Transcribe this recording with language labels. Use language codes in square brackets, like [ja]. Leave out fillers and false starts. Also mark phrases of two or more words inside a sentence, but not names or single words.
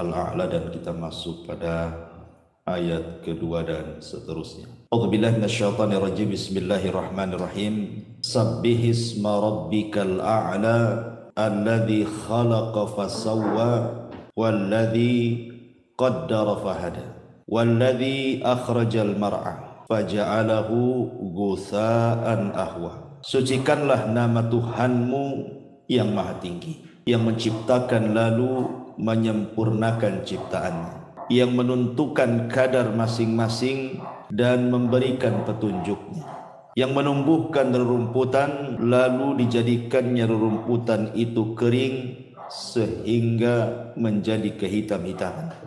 [id] A'la dan kita masuk pada ayat kedua dan seterusnya. [ar] أعوذ بالله من الشيطان الرجيم. بسم الله الرحمن الرحيم. سبح اسم ربك الأعلى الذي خلق فسوى والذي قدر فهدى والذي أخرج المرعى فجعله غثاء أحوى. [id] Sucikanlah nama Tuhanmu yang maha tinggi, yang menciptakan lalu menyempurnakan ciptaannya, yang menentukan kadar masing-masing dan memberikan petunjuknya, yang menumbuhkan rerumputan lalu dijadikannya rerumputan itu kering sehingga menjadi kehitam-hitaman.